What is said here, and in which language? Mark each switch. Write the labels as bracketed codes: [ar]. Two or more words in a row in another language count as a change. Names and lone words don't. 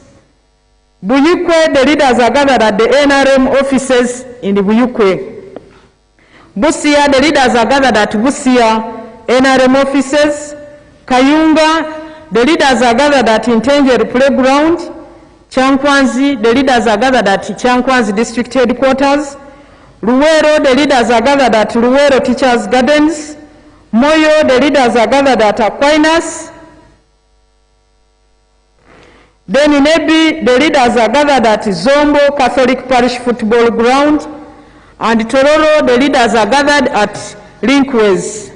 [en] Buyukwe, the leaders are gathered at the NRM offices in the Buyukwe. Busia, the leaders are gathered at Busia NRM offices. Kayunga, the leaders are gathered at Intengeri Playground. Chankwanzi, the leaders are gathered at Chankwanzi district headquarters. Luwero, the leaders are gathered at Luwero Teachers Gardens. Moyo, the leaders are gathered at Aquinas. Then in Ebi, the leaders are gathered at Zombo Catholic Parish Football Ground. And Tororo, the leaders are gathered at Linkways.